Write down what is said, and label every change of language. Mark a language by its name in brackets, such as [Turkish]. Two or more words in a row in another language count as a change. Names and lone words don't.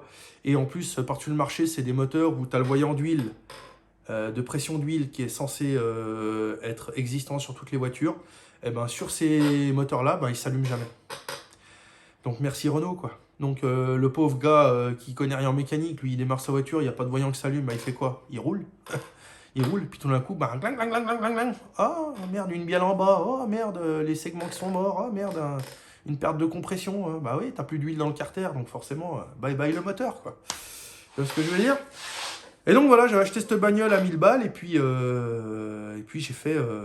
[French] Et en plus, par-dessus le marché, c'est des moteurs où tu as le voyant d'huile, de pression d'huile qui est censé être existant sur toutes les voitures. Et ben, sur ces moteurs-là, ben, ils ne s'allument jamais. Donc merci Renault, quoi. Donc le pauvre gars qui connaît rien en mécanique, lui il démarre sa voiture, il n'y a pas de voyant qui s'allume, bah, il fait quoi? Il roule. Il roule, puis tout d'un coup, bah, glang, glang, glang, glang, glang, glang. Oh merde, une bielle en bas, oh merde, les segments qui sont morts, oh merde, une perte de compression, bah oui, t'as plus d'huile dans le carter, donc forcément, [English] bye bye [French] le moteur, quoi. Tu vois ce que je veux dire? Et donc voilà, j'avais acheté cette bagnole à 1000 balles, et puis j'ai fait...